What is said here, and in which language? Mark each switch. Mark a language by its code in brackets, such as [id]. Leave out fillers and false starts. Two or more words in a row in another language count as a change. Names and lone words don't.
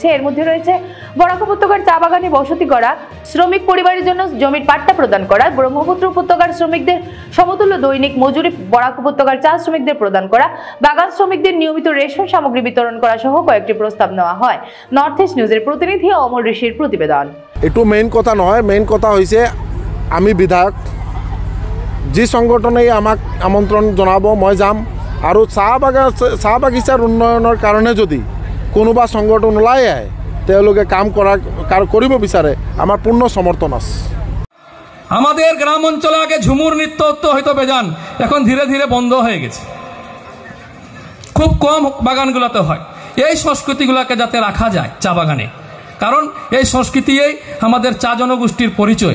[bn] এর মধ্যে রয়েছে বরাক উপত্যকার চা বাগানে বসতি করা, শ্রমিক পরিবারের জন্য জমির পাট্টা প্রদান করা, ব্রহ্মপুত্র উপত্যকার শ্রমিকদের সমতুল্য দৈনিক মজুরি বরাক উপত্যকার চা শ্রমিকদের প্রদান করা, বাগান শ্রমিকদের নিয়মিত রেশন সামগ্রী বিতরণ করা সহ কয়েকটি প্রস্তাব নেওয়া হয়। নর্থ ইস্ট নিউজের প্রতিনিধি অমল ঋষির প্রতিবেদন। [as] এটু মেইন কথা নহয়, মেইন কথা হৈছে আমি বিধায়ক যি সংগঠনে আমাক আমন্ত্রণ জনাব মই যাম, আৰু চাহ বাগিচাৰ উন্নয়নৰ কাৰণে যদি কোনোবা সংগঠন ওলাই আহে তেওঁলোকে কাম কৰিব বিচাৰে, আমাৰ পূৰ্ণ সমৰ্থন আছে। [bn] আমাদের গ্রাম অঞ্চলে আগে ঝুমুর নৃত্য হয়তো বেজান, এখন ধীরে ধীরে বন্ধ হয়ে গেছে, খুব কম বাগানগুলোতে হয়। এই সংস্কৃতিগুলোকে যাতে রাখা যায় চা বাগানে, কারণ এই সংস্কৃতিই আমাদের চা জনগোষ্ঠীর পরিচয়।